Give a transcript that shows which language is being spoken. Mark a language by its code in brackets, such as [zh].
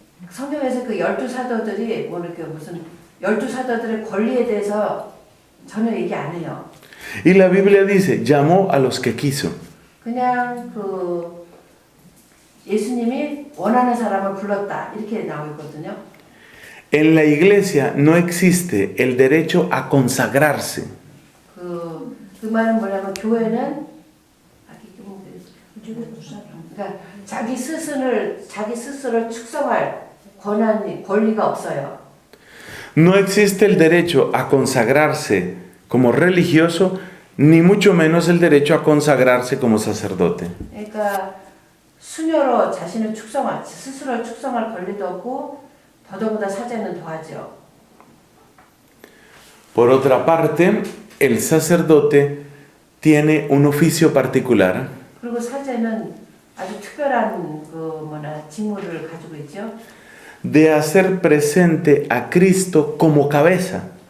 [ko] 성경에서 12사도들이 무슨 12사도들의 권리에 대해서 전혀 얘기 안 해요. [es] Y la Biblia dice, llamó a los que quiso. [ko] 그냥 예수님이 원하는 사람을 불렀다 이렇게 나오고 있거든요. [es] En la iglesia no existe el derecho a consagrarse. [ko] 그 말은 뭐냐면 교회는 그러니까 자기 스스로를 축성할 권리가 없어요. [es] No existe el derecho a consagrarse como religioso, ni mucho menos el derecho a consagrarse como sacerdote. [ko] 그러니까 수녀로 자신을 스스로 축성할 권리도 없고 더더구나 사제는 더하죠. [es] Por otra parte, el sacerdote tiene un oficio particular. [ko] 그리고 사제는 아주 특별한 직무를 가지고 있죠. [es] De hacer presente a Cristo como cabeza.